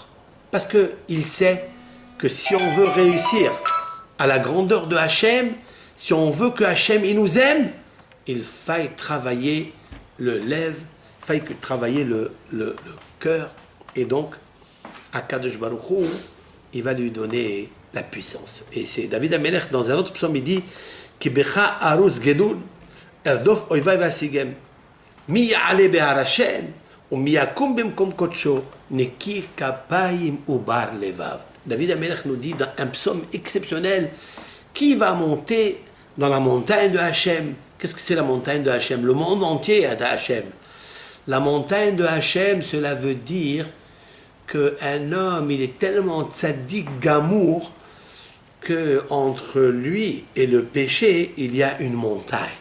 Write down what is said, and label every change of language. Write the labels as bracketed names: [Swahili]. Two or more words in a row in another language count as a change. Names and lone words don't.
[French] Parce qu'il sait que si on veut réussir à la grandeur de Hachem, si on veut que Hachem il nous aime, il faille travailler le lève, il faille travailler le cœur. Et donc, [Hebrew] הקדוש ברוך הוא, [French] il va lui donner la puissance. Et c'est David Amelech, dans un autre psaume, il dit [Hebrew] כי בך ארוץ גדוד, ארדוף אויבי ואשיגם, מי יעלה בהר ה׳, ומי יקום במקום קדשו, נקי כפים ובר לבב. [French] David Amelech nous dit dans un psaume exceptionnel, qui va monter dans la montagne de Hachem? Qu'est-ce que c'est la montagne de Hachem? Le monde entier est à Hachem. La montagne de Hachem, cela veut dire qu'un homme, il est tellement [Hebrew] צדיק גמור [French] qu'entre lui et le péché, il y a une montagne.